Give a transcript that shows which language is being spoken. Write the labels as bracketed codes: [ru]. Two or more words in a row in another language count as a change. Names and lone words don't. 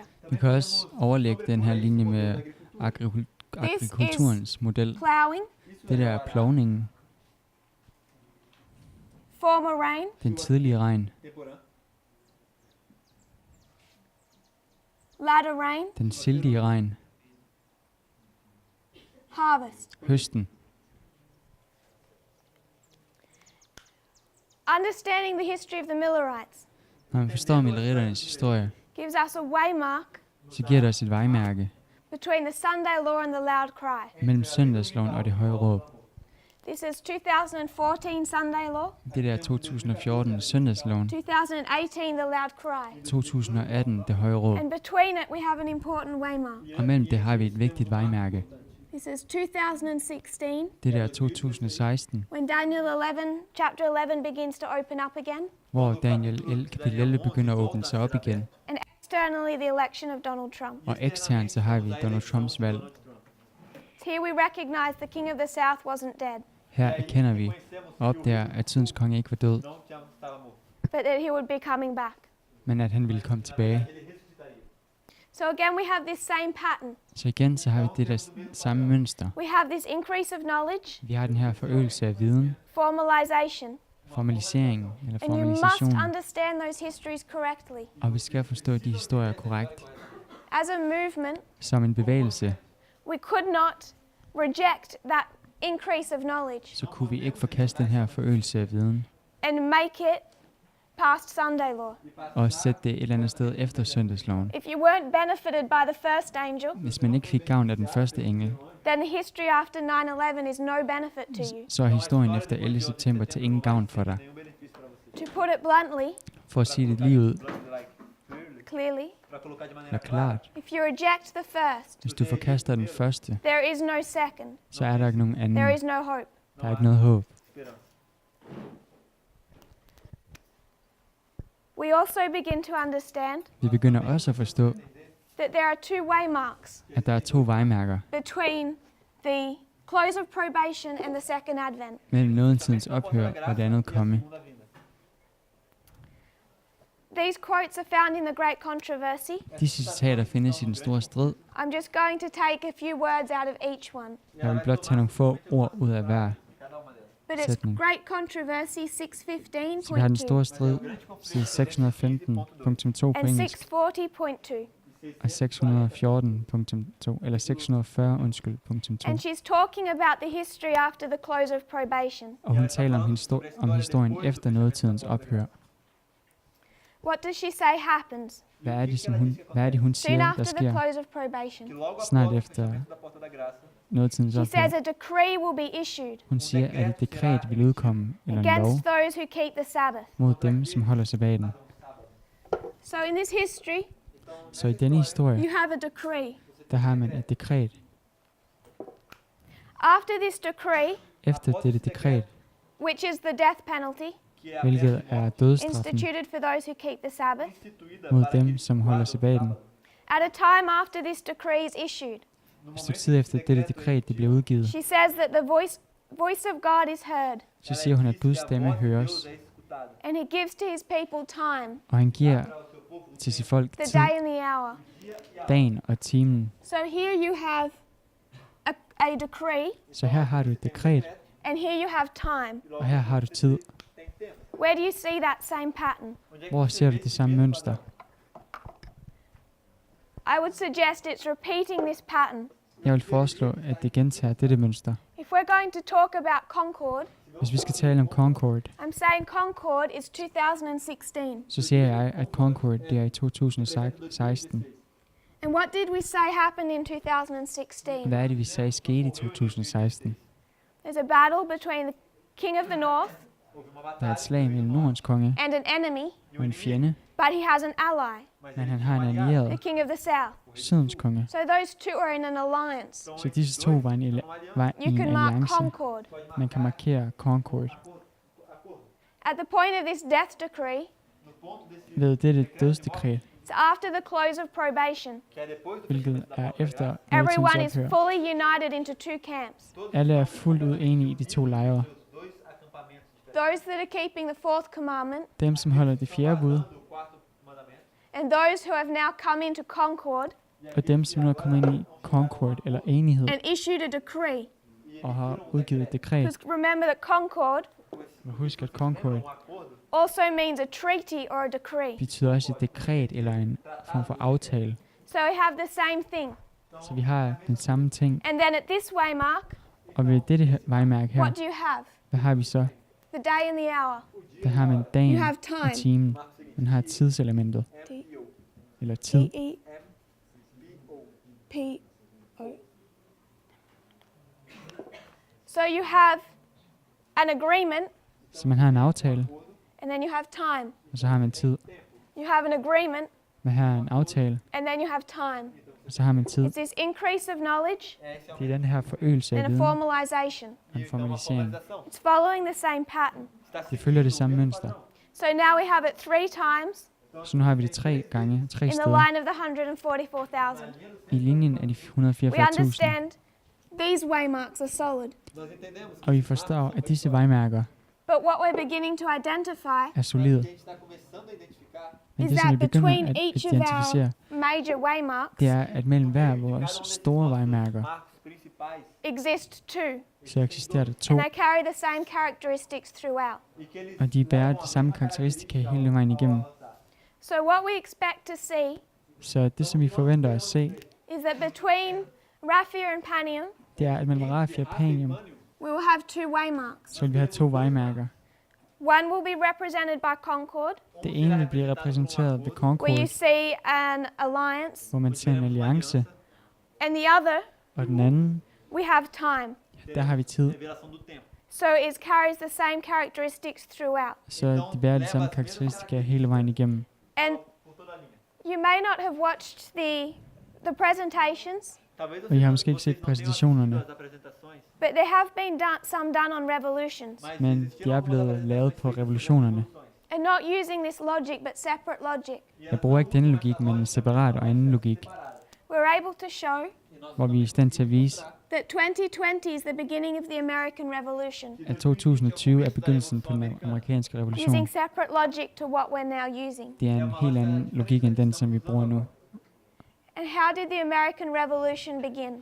[da] Vi kan også overlægge den her linje med agrikulturens model. [en] Ploughing, [da] Det der er plowningen, [en] former rain, [da] den tidlige regn, [pt] Temporã. [en] latter rain, [da] den sildige regn, [en] harvest. [da] høsten. [en] Understanding the history of the Millerites [da] Når man forstår Milleriternes historie, [en] gives us a waymark [da] så giver det os et vejmærke [en] between the Sunday law and the loud cry. [da] mellem søndagsloven og det høje råb. [en] This is 2014 Sunday law, [da] Det der er 2014 søndagsloven, [en] 2018 the loud cry. [da] 2018 det høje råb. [en] And between it we have an important waymark. [da] Og mellem det har vi et vigtigt vejmærke. [en] This is 2016 [da] Det der er 2016, [en] when Daniel 11, chapter 11 begins to open up again, [da] hvor Daniel kapitel 11 begynder at åbne sig op igen. [en] and externally the election of Donald Trump. [da] Og eksternt så har vi Donald Trumps valg. [en] Here we recognize the king of the south wasn't dead, [da] Her erkender vi og opdager, at tidens konge ikke var død, [pt] Não estava morto. [en] but that he would be coming back. [da] men at han ville komme tilbage. [pt] Ele ressuscitaria. [en] So again we have this same pattern. [da] Så igen så har vi det der samme mønster. [en] We have this increase of knowledge, [da] Vi har den her forøgelse af viden, [en] formalization, [da] formalisering eller [en] and you must formalisation, understand those histories correctly. [da] og vi skal forstå de historier korrekt. [en] as a movement, [da] som en bevægelse, [en] we could not reject that increase of knowledge [da] så kunne vi ikke forkaste den her forøgelse af viden [en] and make it past Sunday law. [da] og sætte det et eller andet sted efter søndagsloven. [en] If you weren't benefited by the first angel, [da] Hvis man ikke fik gavn af den første engel, [en] then the history after 9/11 is no benefit to you. [da] så er historien efter 11. september til ingen gavn for dig. [en] To put it bluntly, [da] For at sige det lige ud, [en] clearly, [da] eller klart, [en] if you reject the first, [da] hvis du forkaster den første, [en] there is no second. [da] så er der ikke nogen anden. [en] There is no hope. [da] Der er ikke noget håb. [en] We also begin to understand [da] Vi begynder også at forstå, [en] that there are two waymarks [da] at der er to vejmærker [en] between the close of probation and the second advent. [da] mellem nådetidens ophør og det andet komme. [en] These quotes are found in the Great Controversy. [da] Disse citater findes i den store strid. [en] I'm just going to take a few words out of each one. [da] Jeg vil blot tage nogle få ord ud af hver. [en] But it's [da] Sætning. [en] Great Controversy [da] Så vi har den 615.2 store strid, side 615.2 på [en] and [da] engelsk, 640.2. og 614.2, eller 640, .2. [en] And she's talking about the history after the close of probation. [da] Og hun taler om historien efter nådetidens ophør. [en] What does she say happens [da] Hvad er det, hun [en] soon [da] siger, der [en] after the [da] sker [en] close of probation? [da] snart efter nådetidens [en] She says [da] ophør? [en] a decree will be issued [da] Hun siger, at et dekret vil udkomme, eller en lov, [en] against those who keep the Sabbath. [da] mod dem, som holder sabbaten. [en] So in this history, [da] Så i denne historie, [en] you have a decree. [da] der har man et dekret. [en] After this decree, [da] Efter dette dekret, [en] which is the death penalty [da] hvilket er dødsstraffen [en] instituted for those who keep the Sabbath, [da] mod dem, som holder sabbaten. [en] at a time after this decree is issued, [da] Et stykke tid efter dette dekret det bliver udgivet, [en] she says that the voice of God is heard, [da] så siger hun, at Guds stemme høres, [en] and he gives to his people time, [da] og han giver til sit folk [en] the [da] tid, [en] day and the hour. [da] dagen og timen. [en] So here you have a decree, [da] Så her har du et dekret, [en] and here you have time. [da] og her har du tid. [en] Where do you see that same pattern? [da] Hvor ser du det samme mønster? [en] I would suggest it's repeating this pattern. [da] Jeg vil foreslå, at det gentager dette mønster. [en] If we're going to talk about Concord, [da] Hvis vi skal tale om Concord, [en] I'm saying Concord is 2016. [da] så siger jeg, at Concord det er i 2016. [en] And what did we say happened in 2016? [da] Hvad er det, vi sagde skete i 2016? [en] There's a battle between the king of the north [da] Der er et slag mellem Nordens konge [en] and an enemy, [da] og en fjende, [en] but he has an ally, [da] men han har en [en] the [da] allieret, [en] king of the south. [da] Sydens konge. [en] So those two are in an alliance. [da] Så disse to var i [en] You [da] en [en] can mark [da] alliance. Concord. Man kan markere Concord. [en] At the point of this death decree, [da] Ved dette dødsdekret, [en] it's after the close of probation. [da] hvilket er efter [en] Everyone [da] nådetidens [en] is [da] ophør. [en] fully united into two camps. [da] Alle er fuldt ud enige i de to lejre. [en] Those that are keeping the fourth commandment [da] Dem, som holder det fjerde bud, [en] and those who have now come into Concord [da] og dem, som nu er kommet ind i Concord, eller enighed, [en] and issued a decree. [da] og har udgivet et dekret. [en] Because remember that Concord [da] Og husk, at Concord [en] also means a treaty or a decree. [da] betyder også et dekret, eller en form for aftale. [en] So we have the same thing. [da] Så vi har den samme ting. [en] And then at this waymark, [da] Og ved dette vejmærke her, [en] what do you have? [da] hvad har vi så? [en] The day and the hour. [da] Der har man dagen [en] You have [da] og [en] time. [da] timen. Man har tidselementet, eller tid. T-E-P-O. [en] So you have an agreement, [da] Så man har en aftale, [en] and then you have time. [da] og så har man tid. [en] You have an agreement, [da] Man har en aftale, [en] and then you have time. [da] og så har man tid. [en] It's this increase of knowledge [da] Det er den her forøgelse af [en] and a [da] viden [en] formalization. [da] og en formalisering. [en] It's following the same pattern. [da] Det følger det samme mønster. [en] So now we have it 3 times [da] Så nu har vi det 3 gange, 3 [en] in the [da] steder, [en] line of the 144,000. [da] i linjen af de [en] We [da] 144.000. [en] understand these waymarks are solid. [da] Og vi forstår, at disse vejmærker [en] But what we're beginning to identify [da] er solide. Men [en] is [da] det, som vi [en] that [da] begynder [en] between [da] at [en] each of [da] identificere, [en] our major waymarks [da] det er, at mellem hver af vores store vejmærker, [en] exist two, [da] så eksisterer der 2, [en] and they carry the same characteristics throughout. [da] og de bærer de samme karakteristika hele vejen igennem. [en] So what we expect to see [da] Så det, som vi forventer at se, [en] is that between Raphia and Panium, [da] det er, at mellem Raphia og Panium, [en] we will have two waymarks. [da] så vil vi have 2 vejmærker. [en] One will be represented by Concord, [da] Det ene vil blive repræsenteret ved [en] where you [da] Concord, [en] see an alliance, [da] hvor man ser en alliance, [en] and the other, [da] og den anden, [en] we have time. [da] der har vi tid. [pt] Revelação do tempo. [en] So it carries the same characteristics throughout. [da] Så det bærer de samme karakteristika hele vejen igennem. [en] And [pt] Por toda a linha. [en] you may not have watched the presentations, [pt] Talvez [da] Og I har [pt] vocês [da] måske ikke set [pt] não tenham [da] præsentationerne, [pt] assistido as apresentações, [en] but there have been some done on revolutions. [pt] mas [da] men [pt] existiram [da] de er [pt] algumas [da] blevet lavet på revolutionerne. [pt] apresentações. [en] And not using this logic, but separate logic. [da] Jeg bruger ikke denne logik, men en separat og anden logik, [en] We're able to show [da] hvor vi er i stand til at vise, [en] that 2020 is the beginning of the American Revolution, [da] at 2020 er begyndelsen på den amerikanske revolution. [en] using separate logic to what we're now using. [da] Det er en helt anden logik end den, som vi bruger nu. [en] And how did the American Revolution begin?